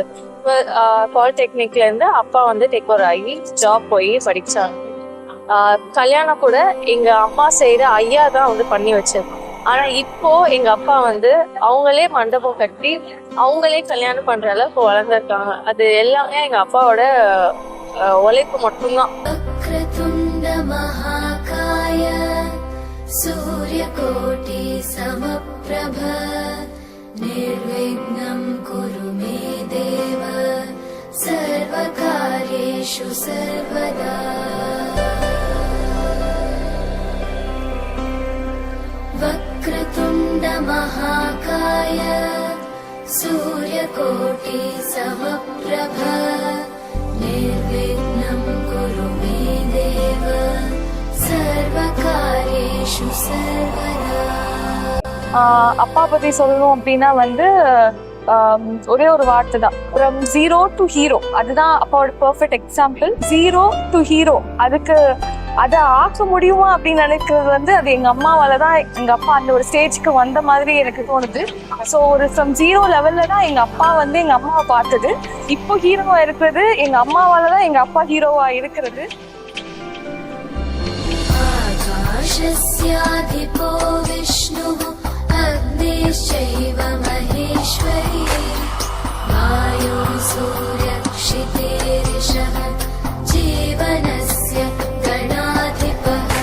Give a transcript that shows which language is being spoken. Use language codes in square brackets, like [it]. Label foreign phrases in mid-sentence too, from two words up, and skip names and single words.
[ta] பாலிடெக்னிக்ல இருந்து அப்பா வந்து [en] take over [ta] ஆகி ஜாப் போய் படிச்சாங்க. கல்யாணம் கூட எங்க அம்மா செய்யற ஐயா தான் வந்து பண்ணி வச்சது. ஆனா இப்போ எங்க அப்பா வந்து அவங்களே மண்டபம் கட்டி அவங்களே கல்யாணம் பண்ற அளவுக்கு வளர்ந்துருக்காங்க. அது எல்லாமே எங்க அப்பாவோட உழைப்பு மட்டும்தான். [sa] सूर्यकोटि समप्रभ निर्विघ्नं कुरु मे देव सर्वकार्येषु सर्वदा वक्रतुण्ड महाकाय सूर्यकोटि समप्रभ निर्विघ्नं कुरु मे देव [ta] அப்பா பத்தி சொல்லணும் அப்படின்னா வந்து ஒரே ஒரு வார்த்தை தான், [en] from zero to hero. [ta] அதுதான் அப்பாவோட [en] perfect example. zero to hero, [ta] அதுக்கு அதை ஆக்க முடியுமா அப்படின்னு நினைக்கிறது வந்து அது எங்க அம்மாவால தான் எங்க அப்பா அந்த ஒரு ஸ்டேஜ்க்கு வந்த மாதிரி எனக்கு தோணுது. ஸோ ஒரு [en] from zero [ta] லெவல்ல தான் எங்க அப்பா வந்து எங்க அம்மாவை பார்த்தது. இப்போ ஹீரோவா இருக்கிறது எங்க அம்மாவால தான் எங்க அப்பா ஹீரோவா இருக்கிறது. [sa] आकाशस्याधिपो विष्णुः अग्निश्चैव महेश्वरी वायुः सूर्यक्षितेरिषः जीवनस्य गणाधिपः